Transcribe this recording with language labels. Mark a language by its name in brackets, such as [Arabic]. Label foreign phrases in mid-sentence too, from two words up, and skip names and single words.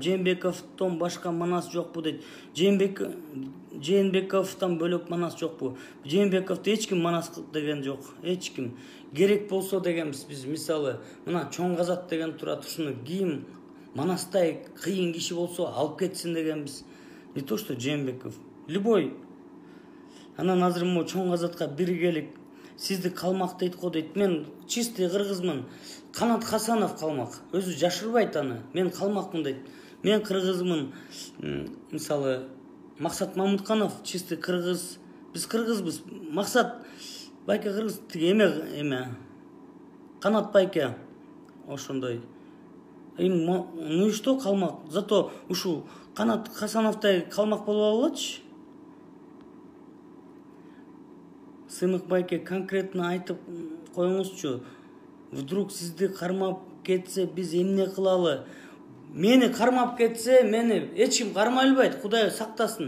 [Kyrgyz] Жээнбековдон башка Манас жокпу дейт. Жээнбековдон бөлөк Манас жокпу? Жээнбековду эч ким Манас деген жок. Эч ким. Керек болсо дегенбиз биз, мисалы, мына Чоң Казат деген турат, ушуну кийим Манастай кыйын киши болсо алып кетсин дегенбиз. [Russian] Не то что Жээнбеков. Любой. [Kyrgyz] Анан азыр мо Чоң Казатка биргелик. Сизди калмак дейт го дейт. Мен чистый кыргызмын. Канат Хасанов калмак. Өзү жашырбайт аны. Мен калмакмын дейт. Мен кыргызмын. Мисалы, Максат Мамутканов чистый кыргыз. Биз кыргызбыз. Максат байке кыргыз тиги эме. Канат байке. Ошондой. [Russian] Ну и что калмак? [Kyrgyz] Зато ушу Канат Хасановтай калмак болуп алачы. Сымык байке конкретно айтып коюңузчу. Вдруг сизди кармап кетсе биз эмне кылалы? Мени кармап кетсе, мени эч ким кармай албайт, Кудай сактасын.